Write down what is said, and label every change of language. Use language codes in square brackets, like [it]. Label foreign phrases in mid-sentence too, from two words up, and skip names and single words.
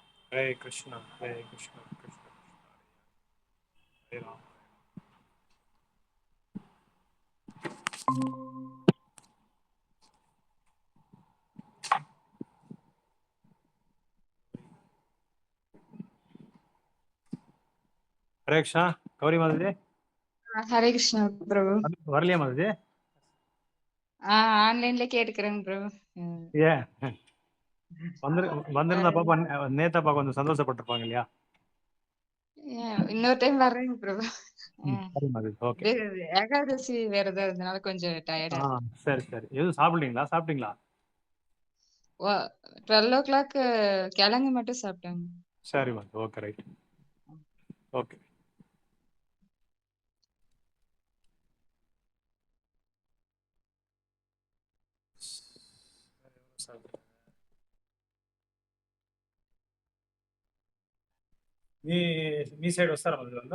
[sa] हरे कृष्ण हरे कृष्ण कृष्ण कृष्ण हरे राम. [kn] Hare Krishna, ಗೌರಿ ಮಾತಾಡಿ. [ta] ஹரே கிருஷ்ணா பிரபு. வரலையா மாதாஜி? ஆன்லைன்ல கேட்டுக்கிறேங்க பிரபு. ஏ வந்திருந்தா பாப்பா நேத்தா கொஞ்சம் சந்தோஷப்பட்டிருப்பாங்க இல்லையா? இன்னொரு டைம் வர்றேங்க பிரபு. சரி மாதாஜி, ஓகே. ஏகாதசி வேற ஏதாவது இருந்தனால கொஞ்சம் டயர்டா சரி சரி. எதுவும் சாப்பிட்டீங்களா? 12 o'clock கிழங்கு மட்டும் சாப்பிட்டாங்க. சரி மாதாஜி, ஓகே, ரைட், ஓகே. [te] మీ సైడ్ వస్తారా మళ్ళీ వాళ్ళు?